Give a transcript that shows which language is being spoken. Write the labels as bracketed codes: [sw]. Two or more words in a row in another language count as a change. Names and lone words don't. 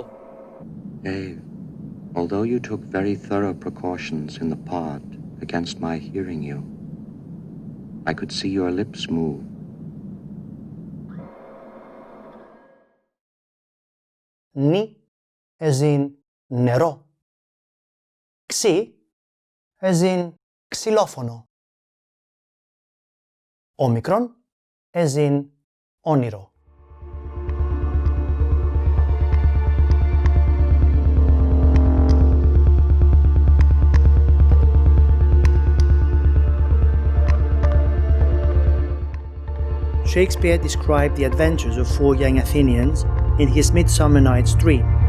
[en] Dave, although you took very thorough precautions in the pod against my hearing you, I could see your lips move. Ni, as in νερό. [el] Ξι, [en] as in ξυλόφωνο. [el] Όμικρον, [en] as in όνειρο. Shakespeare described the adventures of four young Athenians in his Midsummer Night's Dream.